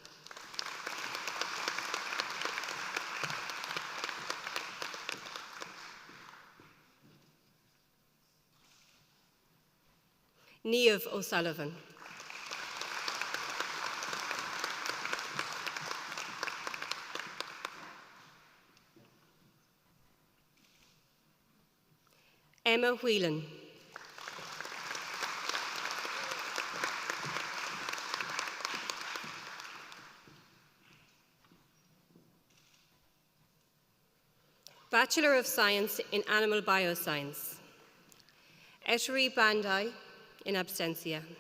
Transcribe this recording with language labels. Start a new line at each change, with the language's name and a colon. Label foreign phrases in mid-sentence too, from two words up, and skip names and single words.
English: Niamh O'Sullivan. Emma Whelan. Bachelor of Science in Animal Bioscience, Etteri Bandai, in absentia.